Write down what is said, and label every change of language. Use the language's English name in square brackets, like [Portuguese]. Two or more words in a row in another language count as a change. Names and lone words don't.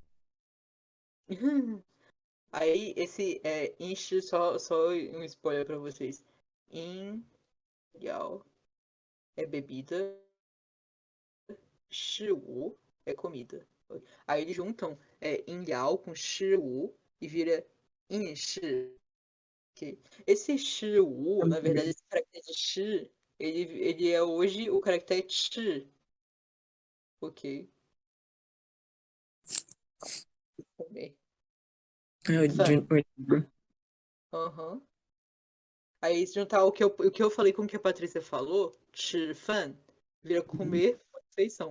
[Portuguese] aí esse é enche só um spoiler pra vocês. [Chinese] 饮料 [Portuguese] é bebida, shiwu é comida. Aí eles juntam [Chinese] 饮料 [Portuguese] com shiwu e vira [Chinese] 饮食. [Portuguese] Ok. Esse [Chinese] 食物, [Portuguese] na verdade, esse caractere de shi, ele é hoje o caractere chi, ok? Comer. É, Fan. Aham. Aí se juntar o que eu falei com o que a Patrícia falou, [Chinese] 吃饭, [Portuguese] vira comer com refeição.